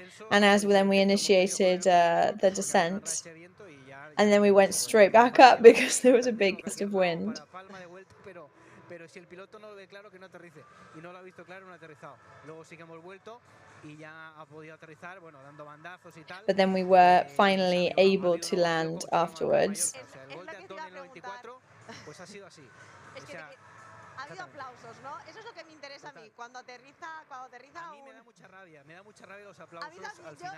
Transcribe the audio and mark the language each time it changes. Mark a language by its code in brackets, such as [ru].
[en] And as then we initiated the descent, and then we went straight back up because there was a big gust of wind. [es] Pero si el piloto no lo ve claro, que no aterrice, y no lo ha visto claro, no ha aterrizado. Luego sí que hemos vuelto y ya ha podido aterrizar, bueno, dando bandazos y tal. [en] But then we were finally able to land afterwards. [es] O sea, el gol de Antón en el 94, pues ha sido así. Es que ha habido aplausos, ¿no? Eso es lo que me interesa a mí. Cuando aterriza a mí me da mucha rabia los aplausos al final.